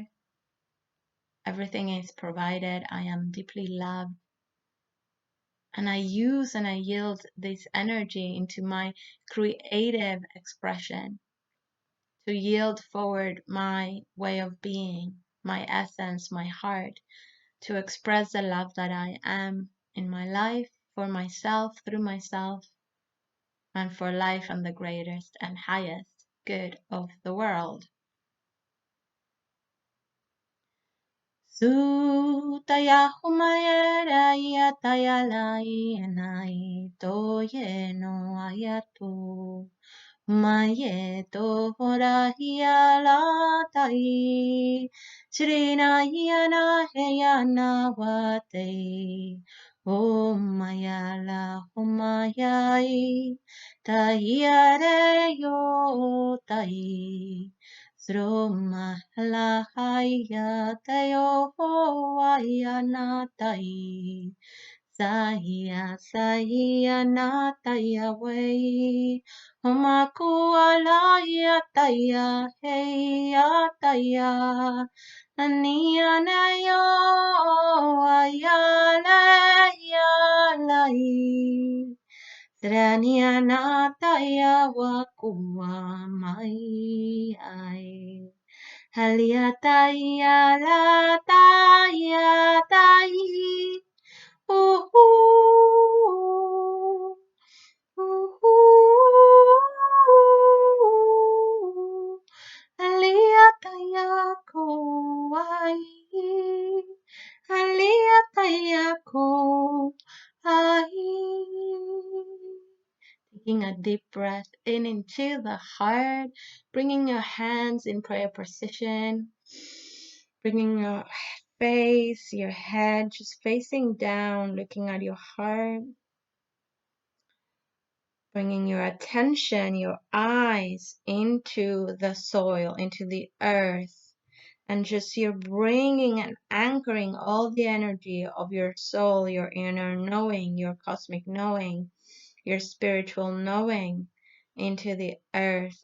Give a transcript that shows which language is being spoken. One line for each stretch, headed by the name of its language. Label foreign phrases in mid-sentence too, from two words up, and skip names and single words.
English: everything is provided, I am deeply loved, and I use and I yield this energy into my creative expression, to yield forward my way of being, my essence, my heart, to express the love that I am in my life, for myself, through myself, and for life and the greatest and highest good of the world. Sutaya humayera yatayalai enai toye no ayatu. Maye to horahia latai, Srina yana heyana wate, O mayala humayai, Tahiare yo tai, Sroma lahaya tayo ayana tai. Saia nataya way. Homaku alaya taya heya taya. Ania nayo ayala yalai. Trania nataya wakua mai ai. Halia taya la taya tai. Ooh, ooh, ooh, Aliatayako ai, Aliatayako ai. taking a deep breath in into the heart, bringing your hands in prayer position, bringing your face, your head just facing down, looking at your heart, bringing your attention, your eyes into the soil, into the earth, and just you're bringing and anchoring all the energy of your soul, your inner knowing, your cosmic knowing, your spiritual knowing into the earth.